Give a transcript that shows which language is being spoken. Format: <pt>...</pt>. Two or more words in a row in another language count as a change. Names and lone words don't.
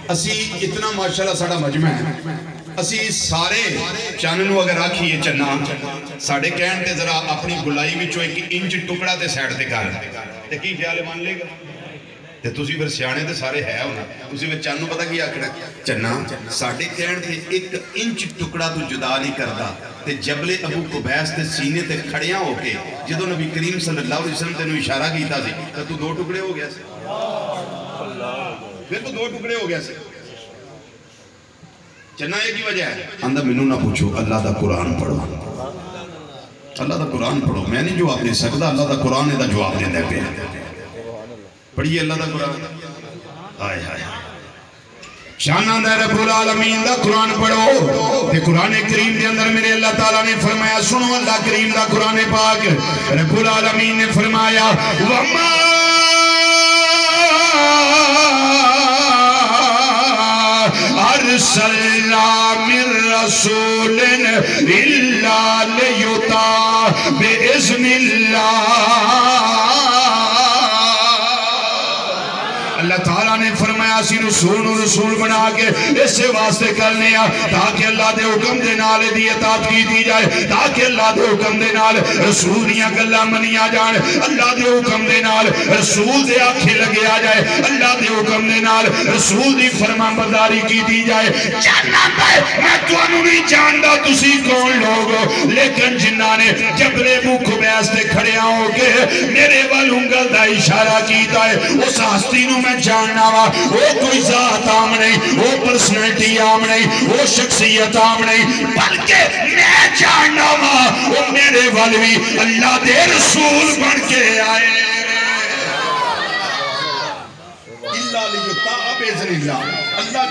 <pa>اسی اتنا ماشاءاللہ ساڈا مجمع ہے، اسی سارے چن نوں اگر آکھیے چنا، ساڈے کہن تے ذرا اپنی گولائی وچوں 1 انچ ٹکڑا تے سائیڈ تے کر، تے کی خیال من لے گا? تے تسی فیر سیانے تے سارے ہے ہونا، تسی فیر چن نوں پتا کی آکھنا، چنا ساڈے کہن تے 1 انچ ٹکڑا تو جدا نہیں کردا. تے جبلِ ابو قبیس تے سینے تے کھڑیا ہو کے جدوں نبی کریم</pa> <ar>صلى الله عليه وسلم</ar> <pa>تینوں اشارہ کیتا سی، تو تو 2 ٹکڑے ہو گیا سی. فیر تو 2 ٹکڑے ہو گیا سی۔ چنا یہ کی وجہ ہے? آندا مینوں نہ پچھو، اللہ دا قرآن پڑھو، اللہ دا قرآن پڑھو. میں نہیں جواب دے سکدا، اللہ دا قرآن ایہدا جواب دیندا پیا. پڑھیے اللہ دا قرآن۔ ہائے ہائے، شاناں دا رب العالمین دا قرآن پڑھو. تے قرآن کریم دے اندر میرے اللہ تعالیٰ نے فرمایا، سنو اللہ کریم دا قرآن پاک, رب العالمین نے فرمایا,</pa> <ar>وما أرسلنا من رسول إلا ليطاع بإذن الله.</ar> <pa>اللہ تعالیٰ نے فرمایا سی رسول بنا کے اس واسطے کرنے تاکہ اللہ کے حکم کے نال دی اطاعت کی جائے، تاکہ اللہ کے حکم کے نال رسول دیاں گلاں منیاں جان، اللہ کے حکم کے نال رسول دے آکھے لگے آ جائے، اللہ کے حکم کے نال رسول دی فرمانبرداری کی جائے. جاننا میں تہانوں نہیں جاندا تسی کون لوک ہو، لیکن جنہاں نے جبلِ مکھ بیس تے کھڑیا ہو کے میرے وال انگل دا اشارہ کیتا ہے، اس ہستی نوں میں جاننا واں. او کوئی ذات عام نہیں، او پرسنیلٹی عام نہیں، او شخصیت عام نہیں، بلکہ میں جاننا واں او میرے وال بھی اللہ دے رسول بن کے آئے.</pa> <ar>إلا ليطاع بإذن الله.</ar> <pa>अल्लाह</pa>